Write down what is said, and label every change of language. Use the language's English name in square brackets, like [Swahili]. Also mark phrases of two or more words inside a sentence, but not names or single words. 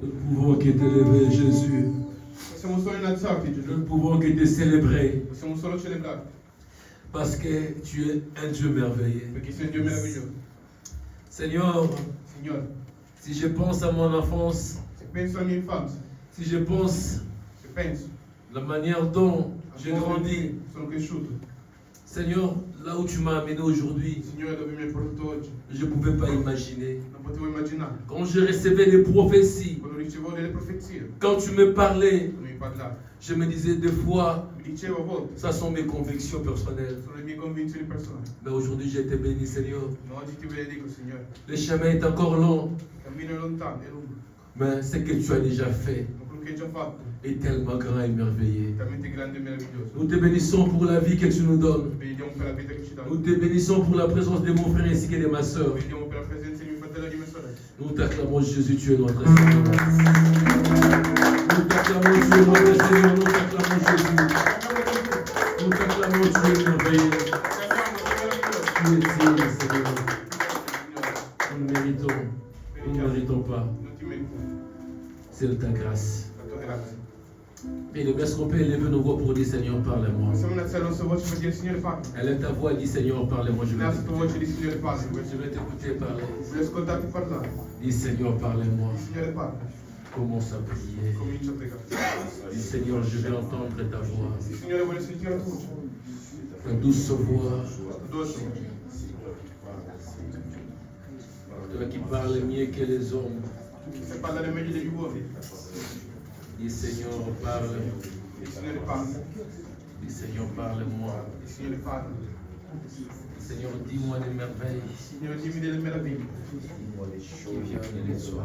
[French] pouvons que t'élever, Jésus. [Italian] Possiamo solo innalzarti, [French] Nous [Italian] Gesù. [French] ne pouvons que te célébrer. [Italian] Possiamo solo celebrarti, [French] Parce que tu es un Dieu merveilleux. [Italian] perché sei un Dio meraviglioso. [French] Seigneur, [Italian] Signore, [French] si je pense à mon enfance, [Italian] se penso alla mia infanzia, [French] si je pense [Italian] se penso [French] la manière dont [Italian] a [French] j'ai [Italian] come [French] grandi, [Italian] sono cresciuto, [French] Seigneur, là où tu m'as amené aujourd'hui, [Italian] Signore, dove mi hai portato oggi, [French] je ne pouvais pas imaginer. [Italian] non potevo immaginare. [French] Quand je recevais des prophéties, [Italian] Quando ricevevo delle profezie, [French] quand tu me parlais, [Italian] quando mi parlavi, [French] je me disais des fois, [Italian] mi dicevo a volte, [French] ça sont mes convictions personnelles. [Italian] sono le mie convinzioni personali. [French] Mais aujourd'hui, j'ai été béni, Seigneur. [Italian] Ma oggi ti benedico, Signore. [French] Le chemin est encore long, [Italian] Il cammino è lontano, è lungo, [French] mais ce que tu as déjà fait [Italian] ma quello che hai già fatto [French] est tellement grand et merveilleux. [Italian] è talmente grande e meraviglioso. [French] Nous te bénissons pour la vie que tu nous donnes. [Italian] Benediamo per la vita che ci dai. [French] Nous te bénissons pour la présence de mon frère ainsi que de ma soeur. [Italian] Benediamo per la presenza di mio fratello e di mia sorella. [French] Nous t'acclamons, Jésus, tu es notre Seigneur. Nous t'acclamons, tu es notre Seigneur. Nous t'acclamons, Jésus. Nous t'acclamons, tu es merveilleux. Tu es digne, Seigneur. Nous ne méritons, nous ne méritons pas. [Italian] Non ti merito. [French] C'est de ta grâce. [Italian] La tua grazia. [French] Et le est-ce qu'on peut élever nos voix pour dire Seigneur, parle-moi. [Italian] Possiamo innalzare la nostra voce per dire Signore parla. [French] Élève ta voix et dis Seigneur, parle-moi. Je vais [Italian] Innalza la tua voce [French] t'écouter. [Italian] di Signore parla. [French] Je vais t'écouter parler. [Italian] Voglio ascoltarti parlare. [French] Dis Seigneur, parle-moi. [Italian] Signore parla. [French] Commence à prier. [Italian] Comincia a pregare. [French] Dis Seigneur, je vais entendre ta voix. [Italian] Signore voglio sentire la tua voce. [French] Ta douce voix. [Italian] La tua dolce voce. [French] Toi qui parles mieux que les hommes. [Italian] Tu che sai parlare meglio degli uomini. [French] Dis Seigneur, parle. [Italian] Il Signore parla. [French] Dis Seigneur, parle-moi. [Italian] Il Signore parla. [French] Seigneur, dis-moi des merveilles [Italian] Signore dimmi delle meraviglie [French] qui viennent de toi.